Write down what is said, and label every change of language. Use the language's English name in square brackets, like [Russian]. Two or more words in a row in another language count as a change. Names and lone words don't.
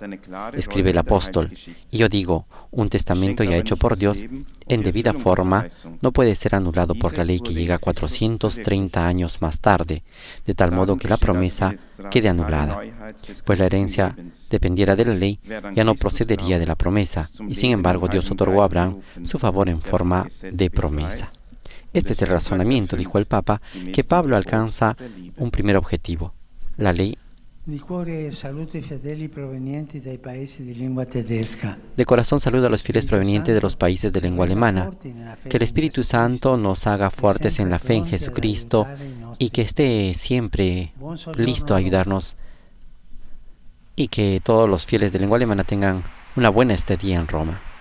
[Spanish] Escribe el apóstol, y yo digo, un testamento ya hecho por Dios en debida forma no puede ser anulado por la ley que llega 430 años más tarde, de tal modo que la promesa quede anulada. Pues la herencia dependiera de la ley, ya no procedería de la promesa, y sin embargo Dios otorgó a Abraham su favor en forma de promesa. Este es el razonamiento, dijo el Papa, que Pablo alcanza un primer objetivo, la ley. [Italian] Di cuore saluto i fedeli provenienti dai paesi di lingua tedesca. [Spanish] De corazón saludo a los fieles provenientes de los países de lengua alemana. Que el Espíritu Santo nos haga fuertes en la fe en Jesucristo y que esté siempre listo a ayudarnos, y que todos los fieles de lengua alemana tengan una buena estadía en Roma.